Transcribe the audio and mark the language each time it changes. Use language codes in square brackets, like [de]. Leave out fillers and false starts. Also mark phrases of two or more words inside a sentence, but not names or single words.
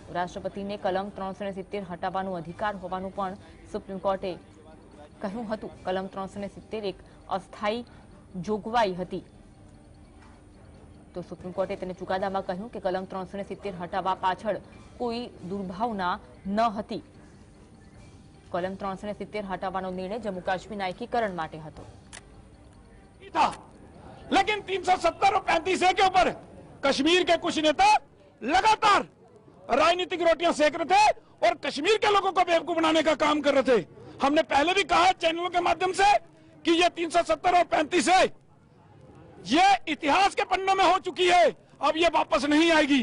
[gu] રાષ્ટ્રપતિને કલમ 370 હટાવવાનો અધિકાર હોવાનું પણ સુપ્રીમ કોર્ટે કહ્યું હતું। કલમ 370 એક અસ્થાયી જોગવાઈ હતી તો સુપ્રીમ કોર્ટે તેને ચુકાદામાં કહ્યું કે કલમ 370 હટાવવા પાછળ કોઈ દુર્ભાવના ન હતી। કલમ 370 હટાવવાનો નિર્ણય जम्मू काश्मीરના एकीकरण માટે હતો। [hi] लेकिन 370 और 35A के ऊपर कश्मीर के कुछ नेता लगातार राजनीतिक रोटियां सेक रहे थे और कश्मीर के लोगों को बेवकूफ बनाने का काम कर रहे थे। हमने पहले भी कहा चैनलों के माध्यम से कि ये 370 और 35A ये इतिहास के पन्नों में हो चुकी है, अब ये वापस नहीं आएगी।